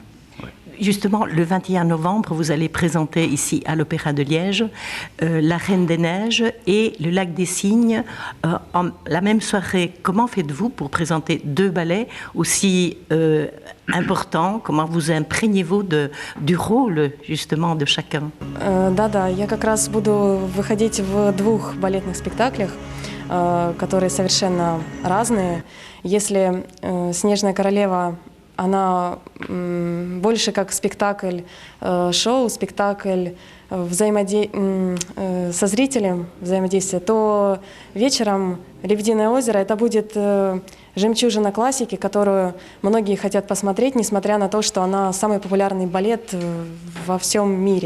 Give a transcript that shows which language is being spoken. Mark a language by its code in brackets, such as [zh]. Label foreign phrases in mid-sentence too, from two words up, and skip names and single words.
[fr] Justement, le 21 novembre, vous allez présenter ici à l'Opéra de Liège La Reine des Neiges et le Lac des Cygnes en la même soirée. Comment faites-vous pour présenter deux ballets aussi importants? Comment vous imprégnez-vous du rôle justement de chacun? [ru] Да, я как раз буду выходить в 2 балетных спектаклях, которые совершенно разные. Если «Снежная королева», она больше как спектакль, шоу, спектакль со зрителем взаимодействия, то вечером «Лебединое озеро» это будет жемчужина классики, которую многие хотят посмотреть, несмотря на то, что она самый популярный балет во всем мире.